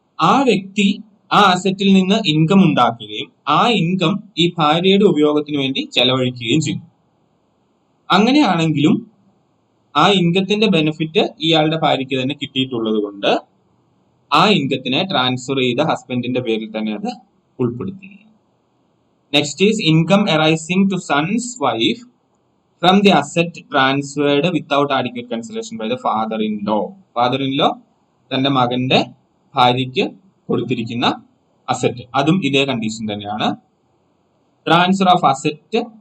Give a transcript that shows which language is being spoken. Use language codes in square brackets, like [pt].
[ml] ആ വ്യക്തി ആ അസറ്റിൽ നിന്ന് ഇൻകം ഉണ്ടാക്കുകയും ആ ഇൻകം ഈ ഭാര്യയുടെ ഉപയോഗത്തിന് വേണ്ടി ചെലവഴിക്കുകയും ചെയ്യും. അങ്ങനെയാണെങ്കിലും ആ ഇൻകത്തിന്റെ ബെനിഫിറ്റ് ഇയാളുടെ ഭാര്യയ്ക്ക് തന്നെ കിട്ടിയിട്ടുള്ളത് കൊണ്ട് ആ ഇൻകത്തിനെ ട്രാൻസ്ഫർ ചെയ്ത ഹസ്ബൻഡിന്റെ പേരിൽ തന്നെ അത് ഉൾപ്പെടുത്തിയിരിക്കും. [en] Next is income arising to sons wife from the asset transferred without adequate consideration by the father-in-law. [ml] Father-in-law തന്റെ മകന്റെ ഭാര്യയ്ക്ക് കൊടുത്തിരിക്കുന്ന അസറ്റ്, അതും ഇതേ കണ്ടീഷൻ തന്നെയാണ്. [en] transfer of asset